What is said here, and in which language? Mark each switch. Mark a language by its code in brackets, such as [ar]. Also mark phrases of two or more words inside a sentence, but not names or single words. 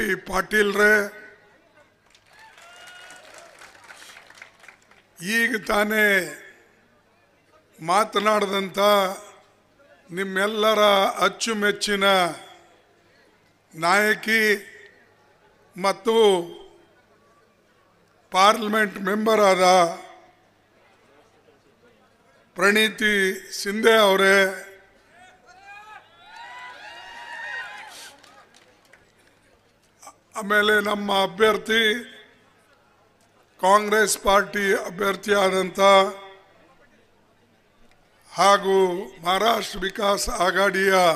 [kn] ಪಾಟೀಲ್ ರೇ, ಈಗ ತಾನೇ ಮಾತನಾಡಿದಂತ ನಿಮ್ಮೆಲ್ಲರ ಅಚ್ಚುಮೆಚ್ಚಿನ ನಾಯಕಿ ಮತ್ತು [en] parliament member [kn] आद प्रणीति शिंदे ಅವರೇ, ಆಮೇಲೆ ನಮ್ಮ ಅಭ್ಯರ್ಥಿ ಕಾಂಗ್ರೆಸ್ ಪಾರ್ಟಿ ಅಭ್ಯರ್ಥಿಯಾದಂತ ಹಾಗೂ ಮಹಾರಾಷ್ಟ್ರ ವಿಕಾಸ್ ಆಘಾಡಿಯ